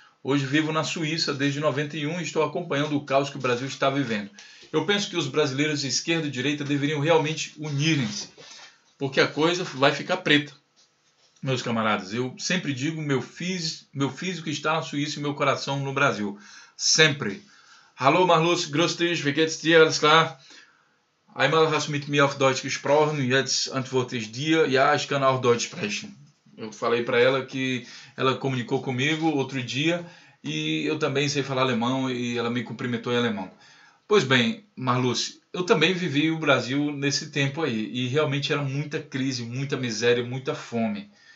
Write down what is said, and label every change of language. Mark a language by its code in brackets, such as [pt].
[pt] Hoje vivo na Suíça desde 91 e estou acompanhando o caos que o Brasil está vivendo. Eu penso que os brasileiros de esquerda e direita deveriam realmente unirem-se, porque a coisa vai ficar preta. Meus camaradas, eu sempre digo, meu físico está na Suíça e meu coração no Brasil. Sempre. [de] Hallo Marlus, grüß dich, wie geht's dir, alles klar? Einmal hast du mit mir auf Deutsch gesprochen, jetzt antworte ich dir, ja, ich kann auch Deutsch sprechen. [pt] Eu falei para ela que ela comunicou comigo outro dia e eu também sei falar alemão e ela me cumprimentou em alemão. Pois bem, Marluce, eu também vivi o Brasil nesse tempo aí e realmente era muita crise, muita miséria, muita fome.